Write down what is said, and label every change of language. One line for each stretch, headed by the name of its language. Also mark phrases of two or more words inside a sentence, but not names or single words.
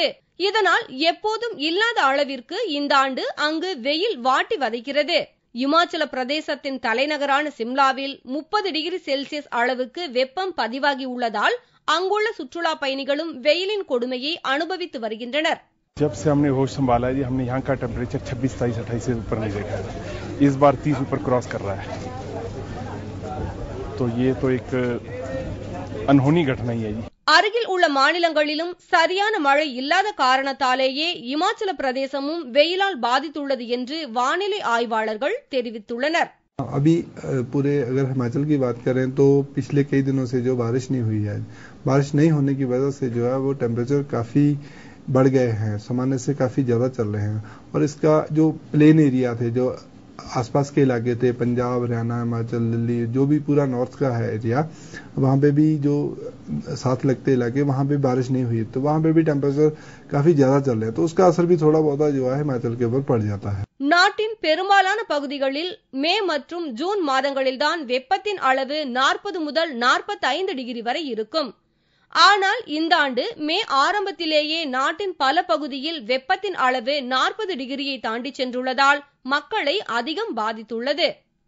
Tamil: இதனால் எப்போதும் இல்லாத அளவிற்கு இந்த ஆண்டு அங்கு வெயில் வாட்டி வதைக்கிறது. இமாச்சல பிரதேசத்தின் தலைநகரான சிம்லாவில் 30 டிகிரி செல்சியஸ் அளவுக்கு வெப்பம் பதிவாகியுள்ளதால் அங்குள்ள சுற்றுலா பயணிகளும் வெயிலின் கொடுமையை அனுபவித்து வருகின்றனர்.
Hindi: जब से हमने होश संभाला है, हमने यहाँ का टेम्परेचर 26, 27, 28 से ऊपर नहीं देखा है. इस बार 30 ऊपर क्रॉस कर रहा है. तो ये तो एक अनहोनी घटना ही है जी.
Tamil: அருகில் உள்ள மாநிலங்களிலும் சரியான மழை இல்லாத காரணத்தாலேயே இமாச்சல பிரதேசமும் வெயிலால் பாதித்துள்ளது என்று வானிலை ஆய்வாளர்கள் தெரிவித்துள்ளனர்.
Hindi: अभी पूरे अगर हिमाचल की बात करें तो पिछले कई दिनों से जो बारिश नहीं हुई है, बारिश नहीं होने की वजह से जो है वो टेम्परेचर काफी बढ़ गए हैं, सामान्य से काफी ज्यादा चल रहे हैं. और इसका जो
English: plain area
Hindi: थे, जो आसपास के इलाके थे, पंजाब, हरियाणा, हिमाचल, दिल्ली, जो भी पूरा नॉर्थ का है एरिया, वहां पे भी जो साथ लगते इलाके, वहां पे बारिश नहीं हुई, तो वहां पे भी टेम्परेचर काफी ज्यादा चल रहे हैं. तो उसका असर भी थोड़ा बहुत जो है हिमाचल के ऊपर पड़ जाता है.
Tamil: நாட்டின் பெரும்பாலான பகுதிகளில் மே மற்றும் ஜூன் மாதங்களில்தான் வெப்பத்தின் அளவு 40 முதல் 45 டிகிரி வரை இருக்கும். ஆனால் இந்த ஆண்டு மே ஆரம்பத்திலேயே நாட்டின் பல பகுதியில் வெப்பத்தின் அளவு 40 டிகிரியை தாண்டி சென்றுள்ளதால் மக்களை அதிகம் பாதித்துள்ளது.